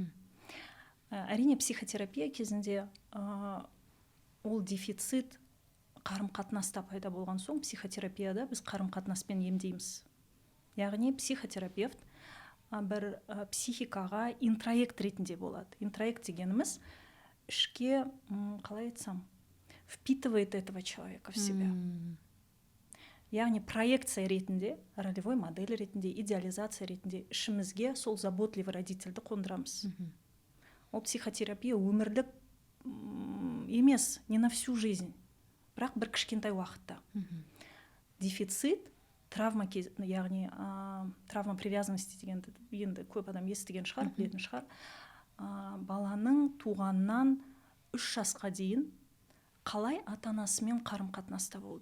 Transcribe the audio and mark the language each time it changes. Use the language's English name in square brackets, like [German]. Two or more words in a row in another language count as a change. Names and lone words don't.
[Kazakh] Әрине, психотерапия кезінде ол дефицит қарым-қатынаста пайда болған соң, психотерапияда біз қарым-қатынаспен емдейміз. Яғни психотерапевт бір психикаға интроект ретінде болады. Интроект дегеніміз ішке, қалай айтсам, [Russian] впитывает этого человека в себя. [Kazakh] Яғни проекция ретінде, [Russian] ролевой модель [Kazakh] ретінде, идеализация ретінде ішімізге сол [Russian] заботливый родительді [Kazakh] қондырамыз. Ол психотерапия өмірлік емес, [Russian] не на всю жизнь, [Kazakh] бірақ бір кішкентай уақытта. Дефицит, травма, яғни [Russian] травма привязанности [Kazakh] дегенді енді көп адам естіген шығар, білетін шығар. Баланың туғаннан 3 жасқа дейін қалай ата-анасымен қарым-қатынаста болды?